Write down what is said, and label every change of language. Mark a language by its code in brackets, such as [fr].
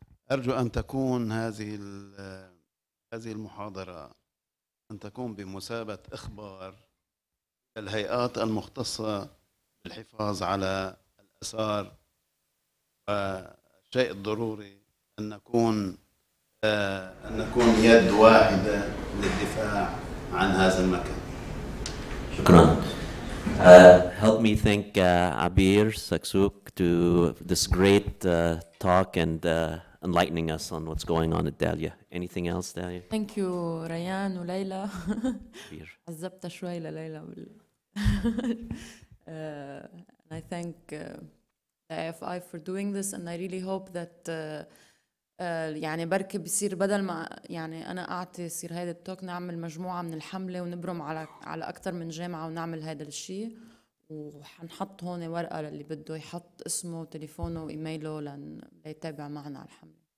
[ar] أرجو أن تكون هذه المحاضرة أن تكون بمثابة إخبار الهيئات المختصة بالحفاظ على الآثار، والشيء الضروري أن نكون يد واحدة للدفاع عن هذا المكان. شكرا. [en] Help me thank Abir Saksouk to this great talk and enlightening us on what's going on at Dalieh. Anything else, Dalieh? Thank you ريان وليلى. [ar] عذبتها شوي لليلى. [en] And I thank the AFI for doing this, and I really hope that [ar] يعني بركي بصير بدل ما يعني أنا أعطي يصير هيدا التوك، نعمل مجموعة من الحملة ونبرم على أكثر من جامعة ونعمل هيدا الشيء، وحنحط هون ورقة للي بده يحط اسمه وتليفونه وإيميله ليتابع معنا على الحملة.